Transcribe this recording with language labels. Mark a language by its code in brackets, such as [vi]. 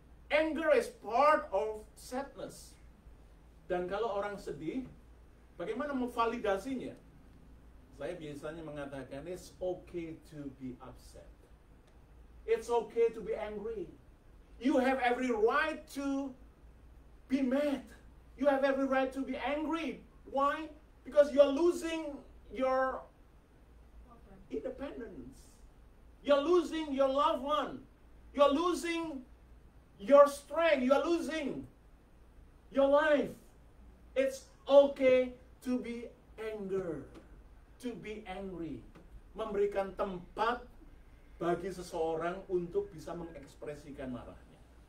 [en] Anger is part of sadness. [id] Dan kalau orang sedih, bagaimana memvalidasinya? Saya biasanya mengatakan, [en] it's okay to be upset. It's okay to be angry. You have every right to be mad. You have every right to be angry. Why? Because you're losing your independence. You're losing your loved one. You're losing your strength. You're losing your life. It's okay to be angry, to be angry. [id] Memberikan tempat bagi seseorang untuk bisa mengekspresikan marahnya.